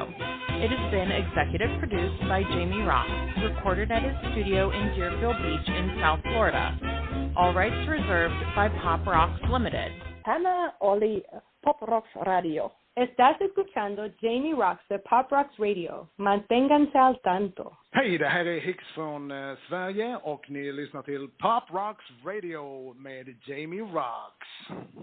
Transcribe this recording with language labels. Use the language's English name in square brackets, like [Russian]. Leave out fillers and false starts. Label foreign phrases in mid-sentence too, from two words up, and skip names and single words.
[English] It has been executive produced by Jamie Roxx, recorded at his studio in Deerfield Beach in South Florida. All rights reserved by Pop Roxx Limited. Hannah Oli, Pop Roxx Radio. [Spanish] Estás escuchando Jamie Roxx de Pop Roxx Radio. Manténganse al tanto. [Swedish] Hej, det här är Hicks från Sverige och ni lyssnar till Pop Roxx Radio med Jamie Roxx.